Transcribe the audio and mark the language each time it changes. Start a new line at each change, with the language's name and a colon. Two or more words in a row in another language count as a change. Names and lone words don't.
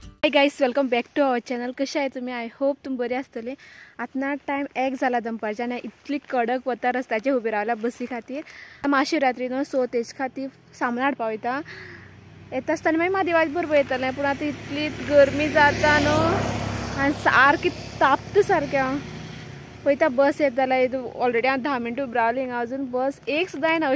English: Guys, welcome back to our channel.
Konkani: कशा आहे तुम्ही?
English: I hope
Konkani: तुम्ही बरे असतले. आता टाइम 1 झाला दंपारच्या आणि इतली कडक वता रस्त्याचे उभे रावला बसी खातीर. महाशिवरात्री न्हू, सो तेज खातीर सामान हाडपा वयता. येता आसतना मागीर म्हादेवाच बरोबर येतलें, पूण आतां इतली गरमी जाता न्हू आनी सारकी तापता सारकें. पळयता बस येता जाल्यार ऑलरेडी हांव 10 मिनटां उबी रावली हिंगा, अजून बस एक सुद्दां येना.